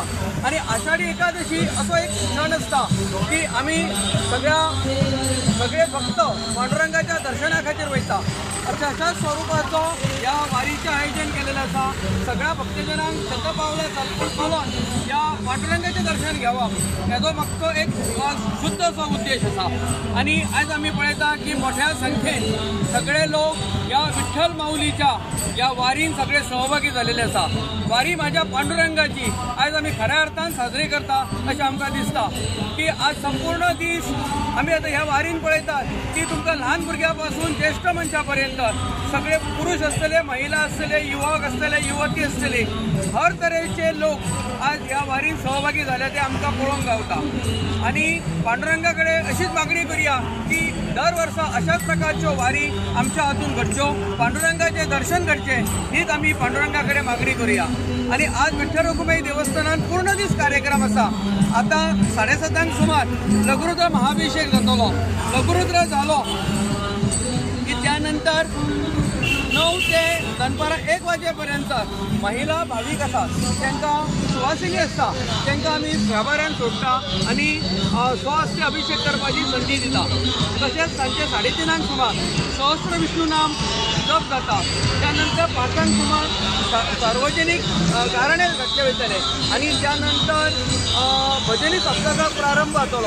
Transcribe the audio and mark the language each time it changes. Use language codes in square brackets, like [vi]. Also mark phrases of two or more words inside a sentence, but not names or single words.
[kok] आणि आषाढी एकादशी असो एक क्षण असता की आम्ही सगळे भक्त पांडुरंगाच्या दर्शना खातीर वयता. अशा स्वरूपाचो या वारीचें आयोजन केलेलं असा. सगळ्या भक्तजनांक शतपावला चालून या पांडुरंगाचें दर्शन घेवप हेजो मागचो एक शुद्ध असो उद्देश असा. आणि आज आम्ही पळयता की मोठ्या संख्येन सगळे लोक या विठ्ठल माऊलीच्या या वारीन सगळे सहभागी झालेले असा. वारी माझ्या पांडुरंगाची आज आम्ही खऱ्या अर्थान साजरी करता अशें आमकां दिसता की आज संपूर्ण दीस आम्ही आता ह्या वारीन पळयतात की तुमकां ल्हान भुरग्यां पासून ज्येष्ठ मनशां पर्यंत सगळे पुरुष आसतले, महिला आसतले, युवक आसतले, युवती आसतली, हर तरेचे लोक आज ह्या वारीन सहभागी झाले ते आमकां पळोवंक गावता. आणि पांडुरंगा कडेन अशीच मागणी करूया की दर वर्सा अशाच प्रकारच्यो वारी आमच्या हातून घडच्यो, पांडुरंगाचे दर्शन घडचे हीच आम्ही पांडुरंगा कडेन मागणी करूया. आणि आज विठ्ठल रुक्माई देवस्थानात पूर्ण दीस कार्यक्रम असा. आता 7:30 सुमार लघुरुद्र महाभिषेक जातलो. लघुरुद्र झालो की त्यानंतर 9 ते दनपारा 1 वाजेपर्यंत महिला भाविक असतात त्यांना सुवासिनी असता त्यांना आम्ही गाभाऱ्यान सोडटा आणि स्वहस्ते अभिषेक करपाची संधी दिता. तशेंच सांजे 3:30 सुमार सहस्त्र विष्णू नाम जप जाता. त्यानंतर 5 सुमार सार्वजनिक गाराणे घातले वयतले आणि त्यानंतर भजनी सप्तकाक प्रारंभ जातलो.